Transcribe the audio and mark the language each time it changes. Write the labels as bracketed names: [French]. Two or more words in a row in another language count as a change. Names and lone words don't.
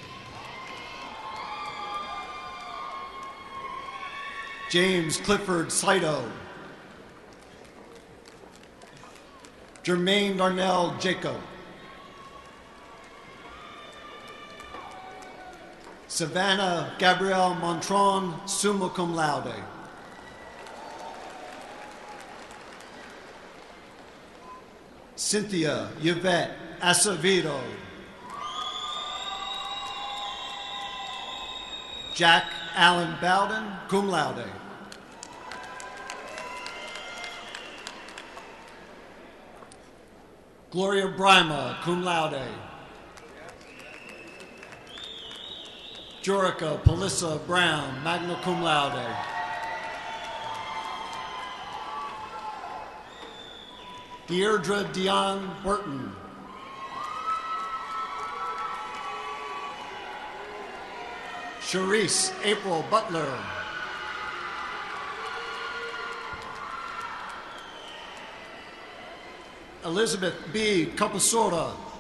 [English] James Clifford Saito. Jermaine Darnell Jacob. Savannah Gabrielle Montron, [Latin] summa cum laude. [English] Cynthia Yvette Acevedo. Jack Allen Bowden, [Latin] cum laude. [English] Gloria Brima, [Latin] cum laude. [English] Jorica Pelissa Brown, [Latin] magna cum laude. [English] Deirdre Dion Burton. Charisse April Butler. Elizabeth B. Capasora.